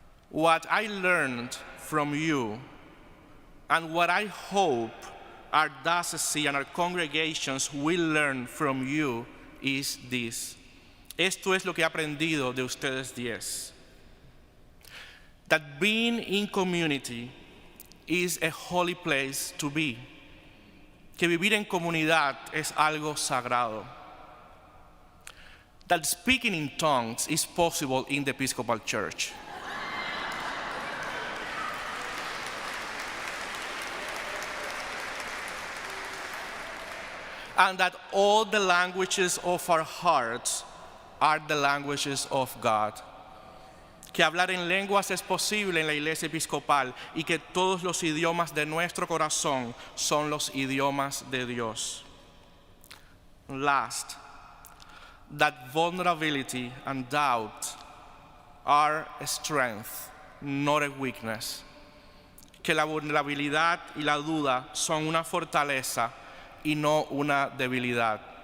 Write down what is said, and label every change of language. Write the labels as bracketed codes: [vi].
[en] What I learned from you and what I hope our diocese and our congregations will learn from you is this. [es] Esto es lo que he aprendido de ustedes 10. [en] That being in community is a holy place to be. [es] Que vivir en comunidad es algo sagrado. [en] That speaking in tongues is possible in the Episcopal Church. And that all the languages of our hearts are the languages of God. [es] Que hablar en lenguas es posible en la iglesia episcopal y que todos los idiomas de nuestro corazón son los idiomas de Dios. [en] Last, that vulnerability and doubt are a strength, not a weakness. [es] Que la vulnerabilidad y la duda son una fortaleza y no una debilidad.